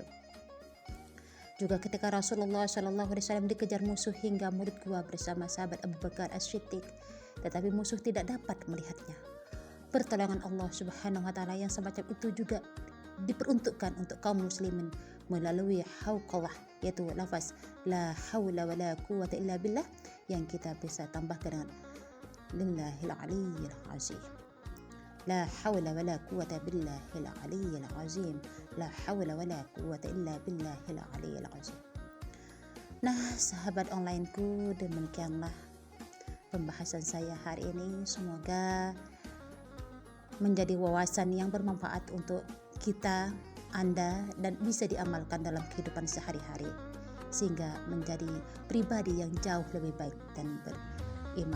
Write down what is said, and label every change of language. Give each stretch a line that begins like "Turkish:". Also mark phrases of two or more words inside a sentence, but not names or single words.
Indonesian: Juga ketika Rasulullah SAW dikejar musuh hingga mulut gua bersama sahabat Abu Bakar As-Siddiq, tetapi musuh tidak dapat melihatnya. Pertolongan Allah
Arabic: سبحانه وتعالى
Indonesian: yang semacam itu juga diperuntukkan untuk kaum muslimin melalui hauqallah, yaitu lafaz
Arabic: لا حول ولا قوة إلا بالله
Indonesian: yang kita bisa tambahkan dengan
Arabic: لله العلي العظيم. لا حول ولا قوة بالله العلي العظيم. لا حول ولا قوة إلا بالله العلي العظيم.
Indonesian: Nah, sahabat onlineku, demikianlah pembahasan saya hari ini. Semoga menjadi wawasan yang bermanfaat untuk kita, Anda, dan bisa diamalkan dalam kehidupan sehari-hari sehingga menjadi pribadi yang jauh lebih baik dan beriman.